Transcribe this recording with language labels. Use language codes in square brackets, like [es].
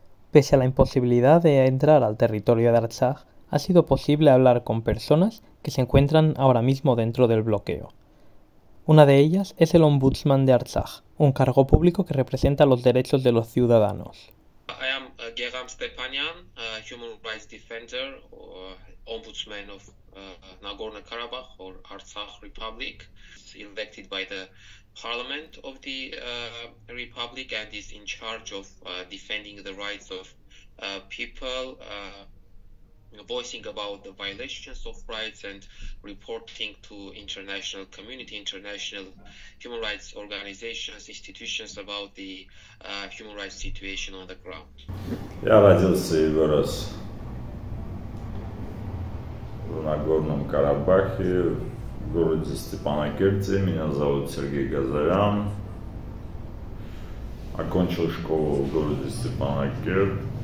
[es] Pese a la imposibilidad de entrar al territorio de Artsaj, ha sido posible hablar con personas que se encuentran ahora mismo dentro del bloqueo. Una de ellas es el Ombudsman de Artsaj, un cargo público que representa los derechos de los ciudadanos. [en] I am Geram Stepanyan, human rights defender or ombudsman of Nagorno-Karabakh or Artsakh Republic, elected by the parliament of the republic and is in charge of defending the rights of people, voicing about the violations of rights and reporting to international community, international human rights organizations, institutions about the human rights situation on the ground. [ru] Я родился и вырос в Нагорном Карабахе, в городе Степанакерте. Меня зовут Сергей Газарян. Окончил школу в городе Степанакерт.